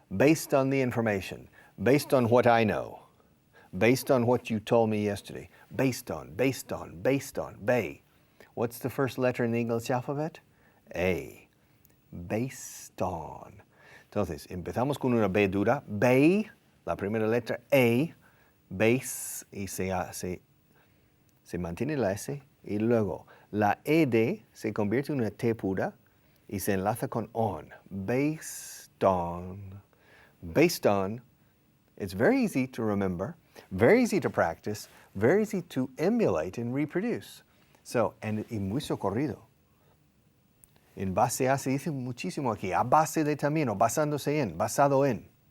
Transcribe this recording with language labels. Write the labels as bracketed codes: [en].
[en] Based on the information. Based on what I know. Based on what you told me yesterday. Based on. Bay. What's the first letter in the English alphabet? A. Based on. [es] Entonces, empezamos con una B dura. Bay, la primera letra A. Base, y se mantiene la S. Y luego, la ED se convierte en una T pura y se enlaza con on. [en] Based on. Based on. It's very easy to remember, very easy to practice, very easy to emulate and reproduce. [es] So, y muy socorrido. En base a se dice muchísimo aquí. A base de también, o basándose en, basado en.